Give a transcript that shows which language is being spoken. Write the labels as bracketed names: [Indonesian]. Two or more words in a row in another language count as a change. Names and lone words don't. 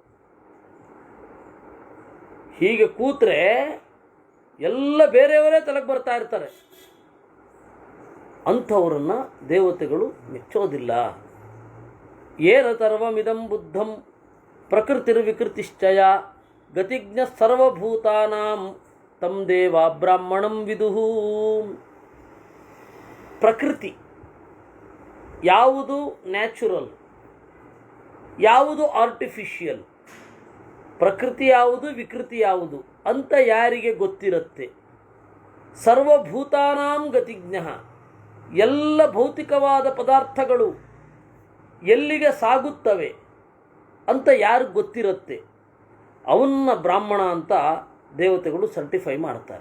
[Kannada] ಹೀಗೆ ಕೂತ್ರೆ ಎಲ್ಲ ಬೇರೆಯವರೇ ತಲೆಗೆ ಬರ್ತಾ ಇರ್ತಾರೆ. ಅಂಥವರನ್ನು ದೇವತೆಗಳು ಮೆಚ್ಚೋದಿಲ್ಲ. [Sanskrit] ಏನ ಸರ್ವಮಿದಂ ಬುದ್ಧಂ ಪ್ರಕೃತಿರ್ವಿಕೃತಿಶ್ಚಯ ಗತಿಜ್ಞ ಸರ್ವಭೂತಾನಾಂ ತಂ ದೇವ ಬ್ರಾಹ್ಮಣಂ ವಿದುಹು. [Kannada] ಪ್ರಕೃತಿ ಯಾವುದು ನ್ಯಾಚುರಲ್, ಯಾವುದು ಆರ್ಟಿಫಿಷಿಯಲ್, ಪ್ರಕೃತಿ ಯಾವುದು ವಿಕೃತಿ ಯಾವುದು ಅಂತ ಯಾರಿಗೆ ಗೊತ್ತಿರುತ್ತೆ. [Sanskrit] ಸರ್ವಭೂತಾನಾಂ ಗತಿಜ್ಞ, [Kannada] ಎಲ್ಲ ಭೌತಿಕವಾದ ಪದಾರ್ಥಗಳು ಎಲ್ಲಿಗೆ ಸಾಗುತ್ತವೆ ಅಂತ ಯಾರಿಗೆ ಗೊತ್ತಿರುತ್ತೆ, ಅವನ್ನ ಬ್ರಾಹ್ಮಣ ಅಂತ ದೇವತೆಗಳು ಸರ್ಟಿಫೈ ಮಾಡ್ತಾರೆ.